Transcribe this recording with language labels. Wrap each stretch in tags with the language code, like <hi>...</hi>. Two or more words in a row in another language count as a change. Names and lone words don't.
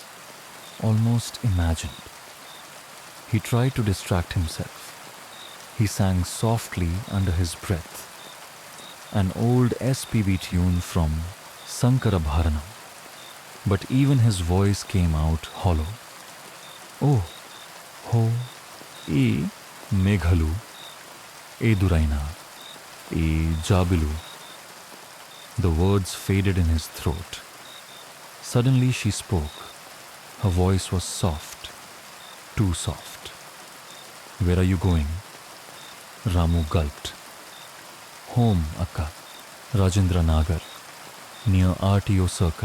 <en>Almost imagined. He tried to distract himself. He sang softly under his breath. An old SPB tune from Sankara Bharanam. But even his voice came out hollow.</en> <te>ఓ, హో, ఏ మేఘాలు, ఏ దూరైనా, ఏ జాబిలు.</te> <en>The words faded in his throat. Suddenly she spoke. Her voice was soft, too soft. Where are you going? Ramu gulped. Home, Akka. Rajendra Nagar, near RTO Circle.</en>